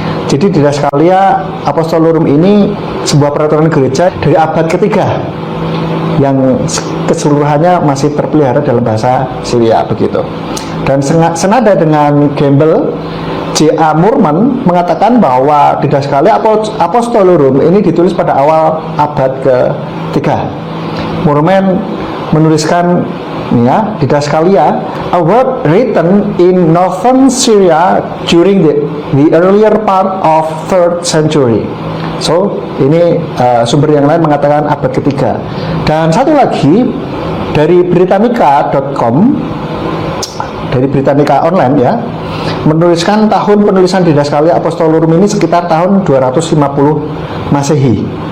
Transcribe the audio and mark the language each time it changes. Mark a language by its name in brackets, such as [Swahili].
[Indonesian] Jadi Didascalia Apostolorum ini sebuah peraturan gereja dari abad ketiga yang keseluruhannya masih terpelihara dalam bahasa Syria begitu. Dan senada dengan Gamble, J.A. Moorman mengatakan bahwa Didascalia Apostolorum ini ditulis pada awal abad ketiga. Moorman menuliskan ini ya, [English] Didascalia, a work written in northern Syria during the earlier part of 3rd century. [Indonesian] So ini sumber yang lain mengatakan abad ketiga. Dan satu lagi dari Britannica.com, dari Britannica Online ya, menuliskan tahun penulisan Didascalia Apostolorum ini sekitar tahun 250 Masehi.